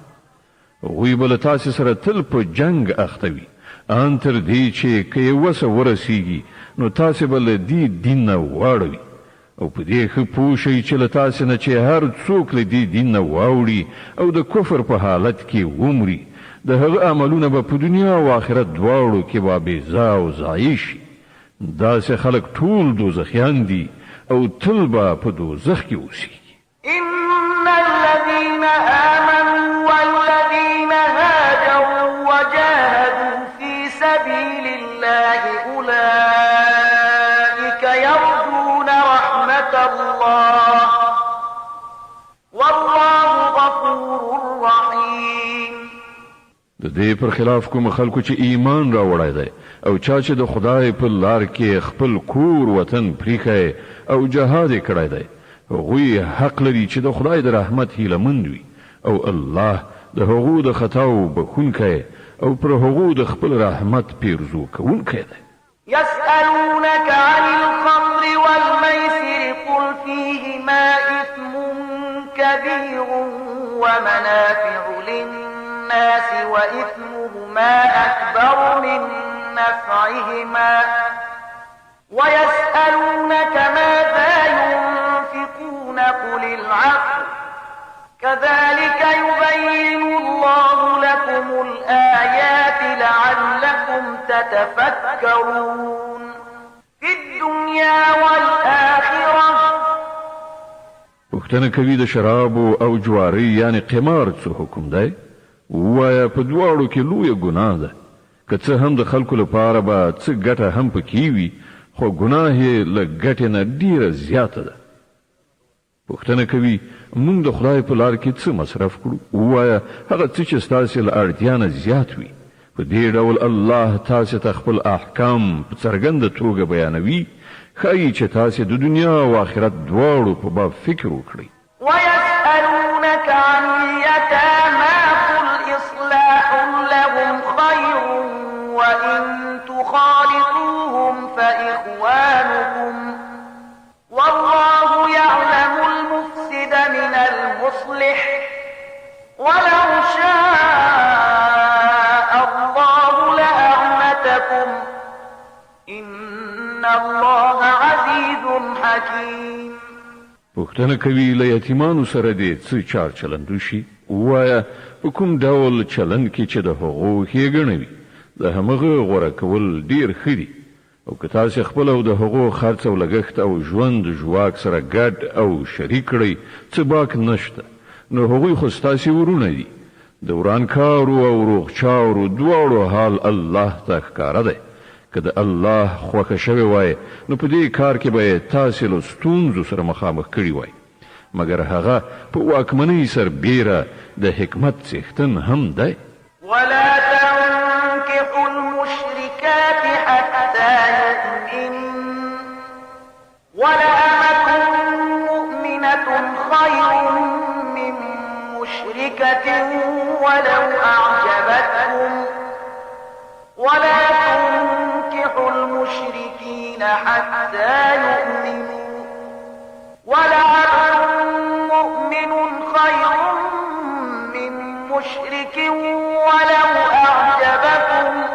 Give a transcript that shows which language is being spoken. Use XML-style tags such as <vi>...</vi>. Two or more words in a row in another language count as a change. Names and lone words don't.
<ps>وی بل تاسو سره تل په جنگ اختوي ان تر دې چې کې وسه ورسیږي نو تاسو بل دین نه واړوي او په دې خو پوښي چې له تاسو نه چې هر څوک له دین نه واوړي او د کفر په حالت کې ومري د هغه عملونه په دنیا او آخرت دواړو کې به بيزا او ضایع شي. داسې خلک ټول دوزخیان دي او تل به په دوزخ کې اوسېږي.</ps> <ar>إن الذين آمنوا والذين هاجروا وجاهدوا في سبيل الله أولئك يرجون رحمة الله والله غفور رحيم.</ar> <ps>د دې پر خلاف کوم خلکو چې ایمان راوړی دی او چا چې د خدای په لار کې خپل کور وطن پریخي او جهاد کړی دی هغوی حق لري چې د خدای د رحمت هیله مند وي او الله د هغو د خطاو بخونکی او پر هغو د خپل رحمت پیرزو کوونکی دی.</ps> <ar>يسألونك عن الخمر والميسر قل فيهما إثم كبير ومنافع للناس وإثمهما أكبر من نفعهما ويسألونك ما العقل كذلك يبين الله لكم الآيات لعلكم تتفكرون في الدنيا والآخرة.</ar> <ps>پوښتنه کوي د شرابو او جواری یعنی قمار څه حکم دی؟ وایا په دواړو کې لویه ګناه ده، که څه هم د خلکو لپاره به څه ګټه هم پکې وي، خو ګناه یې له ګټې نه ډیره زیاته ده. پوښتنه کوي موږ د خدای په لار کې څه مصرف کړو؟ وایا هغه څه چې ستاسې له اړتیا نه زیات وي. په دې ډول الله تاسې ته خپل احکام په څرګنده توګه بیانوي، ښایي چې تاسې د دنیا او آخرت دواړو په باب فکر وکړئ.</ps> <ar>ويسألونك عن اليتامى قل إصلاح لهم خير وإن تخالطوهم فإخوانكم والله يعلم المفسد من المصلح ولو شاء الله لأعنتكم إن الله عزيز حكيم.</ar> <ps>پوښتنه کوي له یتیمانو سره دې څه چار چلند وشي؟ وایا په کوم ډول چلند کې چې د هغو ښېګڼه وي د همغه غوره کول ډیر ښه دي، او که تاسې خپل او د هغو خرڅ او لګښت او ژوند ژواک سره ګډ او شریک کړئ څه باک نشته، نو هغوی خو ستاسې ورونه دي. د ورانکارو او روغچارو دواړو حال الله ته ښکاره دی. که د الله خوښه شوې وای نو په دې کار کې به تاسې له ستونزو سره مخامخ کړي وای، مګر هغه په واکمنۍ سربیره د حکمت څښتن هم دی.</ps> <ar>ولا تنكحوا المشركات حتى يؤمنن ولأمة مؤمنة خير من مشركة ولو أعجبتكم ولا تنكحوا المشركين حتى يؤمنوا ولعبد مؤمن خير من مشرك ولو أعجبكم</ar>